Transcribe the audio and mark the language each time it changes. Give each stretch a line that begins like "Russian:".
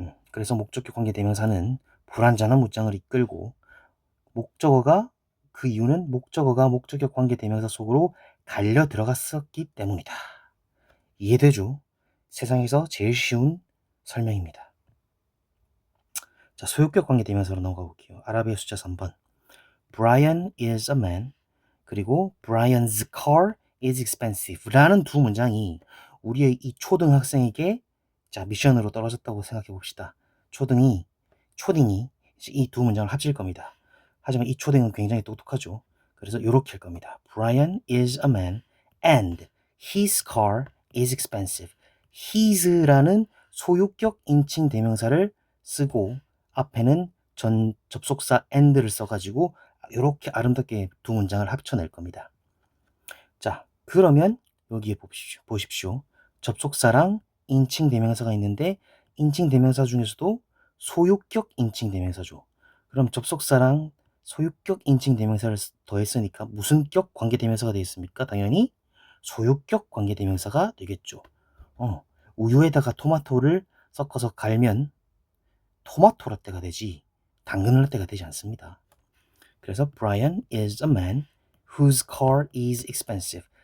Korean: 그래서 목적격 관계 대명사는 불완전한 문장을 이끌고 그 이유는 목적어가 목적격 관계 대명사 속으로 갈려 들어갔었기 때문이다. 이해되죠? 세상에서 제일 쉬운 설명입니다. 자, 소유격 관계 대명사로 넘어가 볼게요. 아라비아 숫자 3번.
English: Brian is a man.
Korean: 그리고
English: Brian's car is expensive.
Korean: 라는 두 문장이 우리의 이 초등학생에게 자, 미션으로 떨어졌다고 생각해 봅시다. 초딩이 이 두 문장을 합칠 겁니다. 하지만 이 초딩은 굉장히 똑똑하죠. 그래서 이렇게 할 겁니다.
English: Brian is a man and his car is expensive.
Korean: his라는 소유격 인칭 대명사를 쓰고 앞에는 전 접속사 and를 써가지고 이렇게 아름답게 두 문장을 합쳐낼 겁니다. 자, 그러면 여기에 보십시오. 접속사랑 인칭 대명사가 있는데 인칭 대명사 중에서도 소유격 인칭 대명사죠. 그럼 접속사랑 소유격 인칭 대명사를 더했으니까 무슨 격 관계 대명사가 되겠습니까? 당연히 소유격 관계 대명사가 되겠죠. 우유에다가 토마토를 섞어서 갈면 토마토 라떼가 되지 당근 라떼가 되지 않습니다. 그래서
English: Brian is a man whose car is expensive.